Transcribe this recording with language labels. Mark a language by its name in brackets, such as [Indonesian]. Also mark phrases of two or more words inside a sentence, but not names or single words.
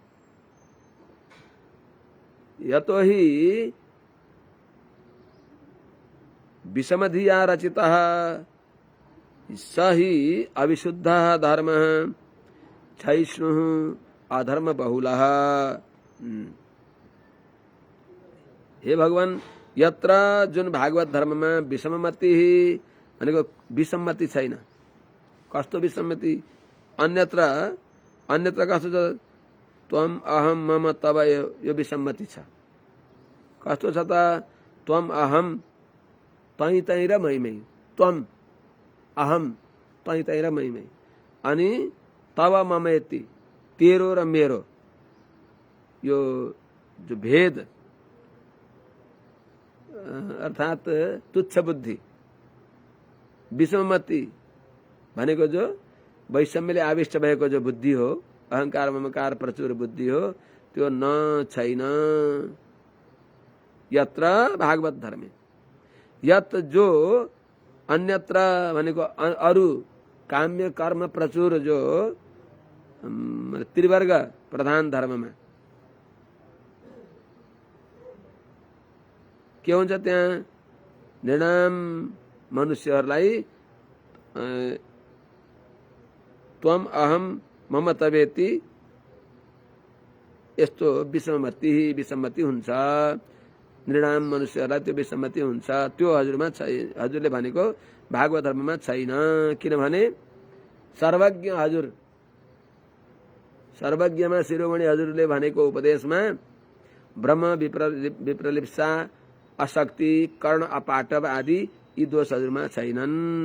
[Sanskrit] यतो हि विषमधिया रचितः स हि अविशुद्धः धर्मः क्षयिष्णुः अधर्म बहुलः। [Nepali] हे भगवान, यत्र जुन भागवत धर्ममा विषममति भनेको विसम्मति छैन। कस्तो विसम्मति? अन्यत्र कस्तो छ? [Sanskrit] त्वम अहम मम तव, [Nepali] यो विसम्मति छ। कस्तो छ त? [Sanskrit] त्वम अहम [Nepali] तै तै र मै मै, [Sanskrit] त्वम अहम [Nepali] तै तै र मै मै, अनि [Sanskrit] तव ममेति [Nepali] तेरो र मेरो, यो जो भेद अर्थात तुच्छ बुद्धि, विषममति भनेको जो वैषम्यले आविष्ट भएको जो बुद्धि हो, अहंकार ममकार प्रचुर बुद्धि हो, त्यो न छैन [Sanskrit] यत्र भागवत धर्मे। [Nepali] यत जो अन्यत्र भनेको अरु काम्य कर्म प्रचुर जो त्रिवर्ग प्रधान धर्ममा के हुन्छ त्यहाँ निर्णाम मनुष्यहरूलाई [Sanskrit] त्वम अहम मम तवेति [Nepali] यस्तो विसम्मति हुन्छ। निर्णाम मनुष्यहरूलाई त्यो विसम्मति हुन्छ। त्यो हजुरमा हजुरले भनेको भागवत धर्ममा छैन। किनभने सर्वज्ञ हजुर, सर्वज्ञमा शिरोमणि हजुरले भनेको उपदेशमा [Sanskrit] ब्रह्म विप्रलिप्सा अशक्ति कर्ण अपाटव [Nepali] आदि यी दोष हजुरमा छैनन्।